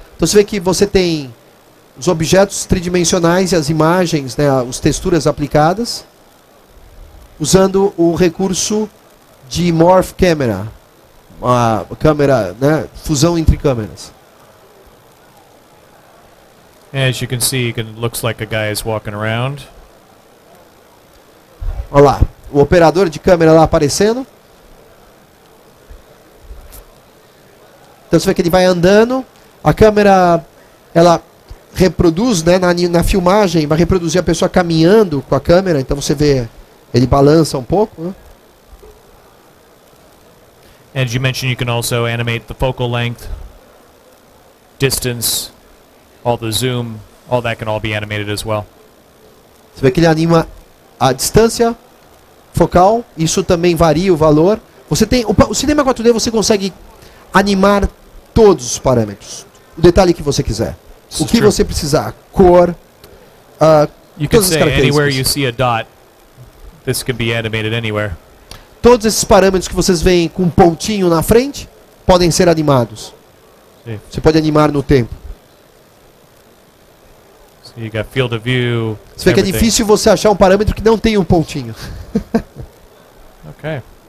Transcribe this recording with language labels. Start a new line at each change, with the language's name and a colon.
Portuguese: Então você vê que você tem os objetos tridimensionais e as imagens, né, as texturas aplicadas, usando o recurso de Morph Camera, a câmera, né, fusão entre câmeras.
English: As you can see, it looks like a guy is walking around.
Portuguese: Olha lá, o operador de câmera lá aparecendo. Então você vê que ele vai andando, a câmera, ela reproduz, né, na filmagem, vai reproduzir a pessoa caminhando com a câmera, então você vê, ele balança um pouco, né?
English: And you mentioned you can also animate the focal length, distance, all the zoom, all that can all be animated as well.
Portuguese: Você vê que ele anima a distância focal, isso também varia o valor. Você tem o Cinema 4D, você consegue animar todos os parâmetros, o detalhe que você quiser, o que você precisar, cor,
English: you can say anywhere you see a dot, this can be animated anywhere.
Portuguese: Todos esses parâmetros que vocês veem com um pontinho na frente podem ser animados. Sim. Você pode animar no tempo.
English: So you got field of view.
Portuguese: Você vê que é difícil você achar um parâmetro que não tem um pontinho. Ok.